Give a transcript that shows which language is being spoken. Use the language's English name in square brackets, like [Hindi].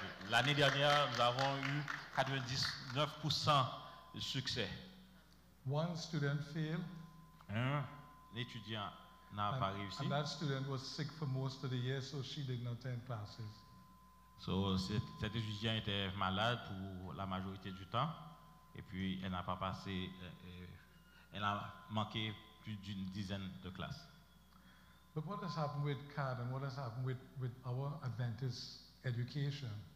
[French] L'année dernière, nous avons eu 99% de succès. [English] One student failed. [French] Un étudiant n'a pas réussi. [English] And that student was sick for most of the year, so she didn't attend classes. [French] So, cet étudiant était malade pour la majorité du temps, et puis elle n'a pas passé, elle a manqué plus d'une dizaine de classes. [English] But what has happened with CAD and what has happened with our Adventist education?